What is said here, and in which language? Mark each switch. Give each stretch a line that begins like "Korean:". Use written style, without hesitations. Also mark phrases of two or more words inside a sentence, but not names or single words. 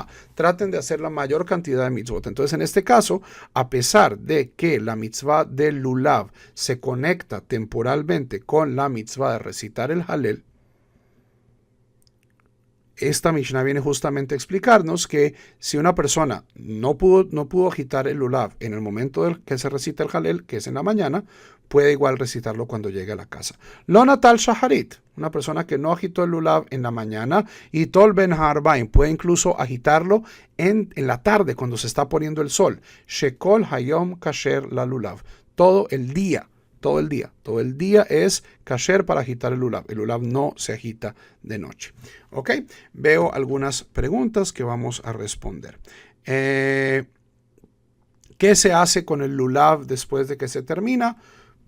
Spanish: Traten de hacer la mayor cantidad de mitzvot. Entonces, en este caso, a pesar de que la mitzvah del lulav se conecta temporalmente con la mitzvah de recitar el Halel, esta Mishnah viene justamente a explicarnos que si una persona no pudo agitar el lulav en el momento que se recita el Halel, que es en la mañana, puede igual recitarlo cuando llegue a la casa.
Hebrew: לא נטל שחרית,
Spanish: una persona que no agitó el lulav en la mañana,
Hebrew: יטול בין הערביים,
Spanish: puede incluso agitarlo en la tarde cuando se está poniendo el sol.
Hebrew: שכל היום כשר ללולב,
Spanish: todo el día es kasher para agitar el lulav. El lulav no se agita de noche. ¿Ok? Veo algunas preguntas que vamos a responder. ¿Qué se hace con el lulav después de que se termina?